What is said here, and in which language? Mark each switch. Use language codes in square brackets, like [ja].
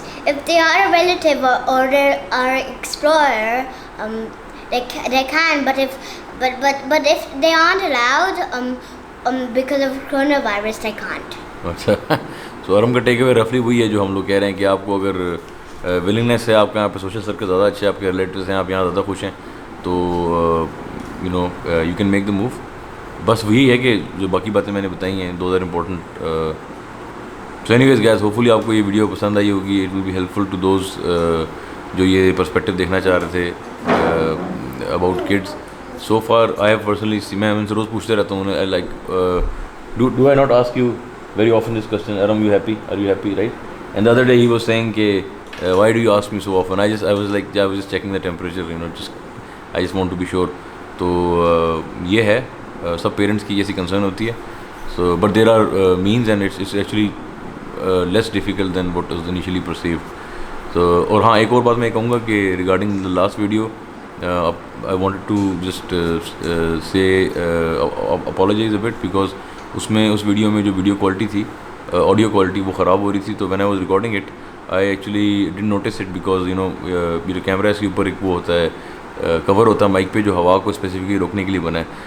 [en] If they are a relative or they are an explorer, they can. But if they aren't allowed, because of coronavirus, they can't. [ur] اچھا. سو ارم کا ٹیک اوے رفلی وہی ہے جو ہم لوگ کہہ رہے ہیں کہ آپ کو اگر ولنگنیس ہے, آپ کے یہاں پہ سوشل سرکل زیادہ اچھے, آپ کے ریلیٹیوز ہیں, آپ یہاں زیادہ خوش ہیں, تو [en] You can make the move. [ur] بس وہی ہے کہ جو باقی باتیں میں نے بتائی ہیں [en] Those are important. So anyways guys, [ur] hope فلی آپ کو یہ ویڈیو پسند آئی ہوگی. [en] it will be helpful to those [ur] جو یہ پرسپیکٹیو دیکھنا چاہ رہے تھے [en] About kids. So far I have personally [ur] میں ان سے روز پوچھتے رہتا ہوں [en] Like do I not ask you very often this question, Aram, you happy? Are you happy, right? And the other day he was saying why do you ask me so often? I was just checking the temperature, I just want to be sure. [ur] تو یہ ہے سب parents کی جیسی concern ہوتی ہے. [en] So but there are means and it's actually less difficult than what is initially perceived. [ur] تو اور ہاں ایک اور بات میں کہوں گا کہ [en] regarding the last video I wanted to just say apologize uh but because [ur] اس video میں جو ویڈیو کوالٹی تھی, آڈیو کوالٹی, وہ خراب ہو رہی تھی. تو [en] when I was recording it I actually didn't notice it because [ur] یہ جو کیمرہ ہے اس کے اوپر ایک وہ ہوتا ہے کور ہوتا ہے مائک پہ جو ہوا کو اسپیسیفکلی روکنے کے لیے بنا ہے.